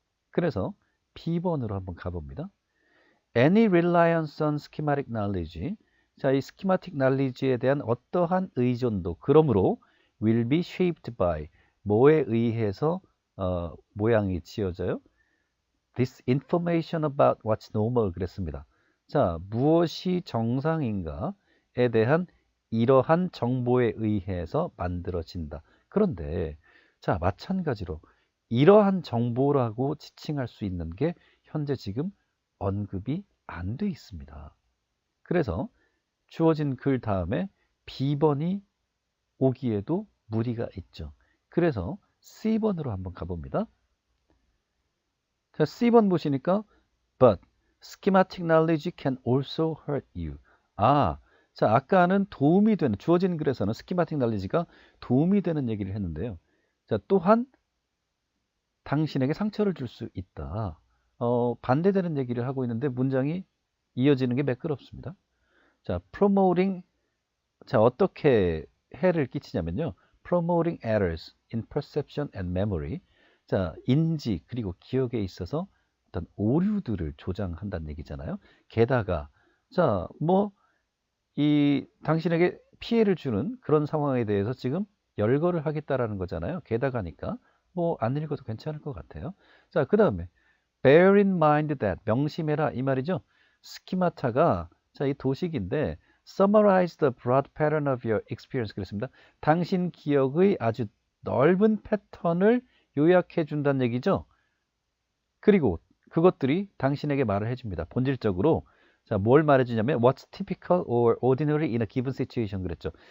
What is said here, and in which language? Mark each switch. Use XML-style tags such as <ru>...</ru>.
<ko>그래서 B번으로 한번 가봅니다.</ko> <en>Any reliance on schematic knowledge.</en> <ko>자, 이 schematic knowledge에 대한 어떠한 의존도, 그러므로</ko> <en>will be shaped by,</en> <ko>뭐에 의해서 모양이 지어져요?</ko> <en>This information about what's normal</en> <ko>그랬습니다. 자, 무엇이 정상인가에 대한 이러한 정보에 의해서 만들어진다. 그런데 자, 마찬가지로 이러한 정보라고 지칭할 수 있는 게 현재 지금 언급이 안 돼 있습니다. 그래서 주어진 글 다음에 B번이 오기에도 무리가 있죠. 그래서 C번으로 한번 가봅니다. 자, C번 보시니까</ko> <en>But schematic knowledge can also hurt you.</en> <ko>자, 아까는 도움이 되는, 주어진 글에서는 schematic knowledge가 도움이 되는 얘기를 했는데요. 자, 또한 당신에게 상처를 줄 수 있다. 반대되는 얘기를 하고 있는데 문장이 이어지는 게 매끄럽습니다. 자,</ko> <en>promoting,</en> <ko>자, 어떻게 해를 끼치냐면요.</ko> <en>promoting errors in perception and memory.</en> <ko>자, 인지 그리고 기억에 있어서 어떤 오류들을 조장한다는 얘기잖아요. 게다가 자, 이 당신에게 피해를 주는 그런 상황에 대해서 지금 열거를 하겠다라는 거잖아요. 게다가니까 안 읽어도 괜찮을 것 같아요. 자, 그 다음에</ko> <en>bear in mind that,</en> <ko>명심해라 이 말이죠. 스키마타가 자, 이 도식인데</ko> <en>summarize the broad pattern of your experience</en> <ko>그랬습니다. 당신 기억의 아주 넓은 패턴을 요약해 준다는 얘기죠. 그리고 그것들이 당신에게 말을 해줍니다. 본질적으로 자, 뭘 말해주냐면</ko> <en>what's typical or ordinary in a given situation</en> <ko>그랬죠.</ko>